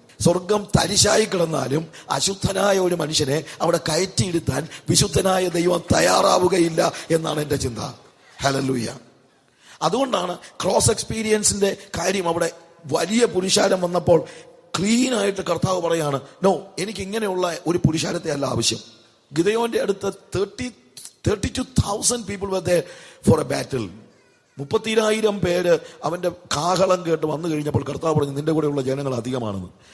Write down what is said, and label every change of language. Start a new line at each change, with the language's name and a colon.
Malayalam: സ്വർഗം തരിശായി കിടന്നാലും അശുദ്ധനായ ഒരു മനുഷ്യനെ അവിടെ കയറ്റിയിരുത്താൻ വിശുദ്ധനായ ദൈവം തയ്യാറാവുകയില്ല എന്നാണ് എന്റെ ചിന്ത. ഹല്ലേലൂയ. അതുകൊണ്ടാണ് ക്രോസ് എക്സ്പീരിയൻസിന്റെ കാര്യം അവിടെ വലിയ പുരുഷാരം വന്നപ്പോൾ ക്ലീനായിട്ട് കർത്താവ് പറയാണ്, നോ, എനിക്ക് ഇങ്ങനെയുള്ള ഒരു പുരുഷാരത്തെ അല്ല ആവശ്യം. ഗിദെയോന്റെ അടുത്ത്
English: 32,000 people were there for a battle.
Malayalam: 30,000 പേര് അവന്റെ കാഹളം കേട്ട് വന്നു കഴിഞ്ഞപ്പോൾ കർത്താവ് പറഞ്ഞു, നിന്റെ കൂടെയുള്ള ജനങ്ങൾ അധികമാണെന്ന്.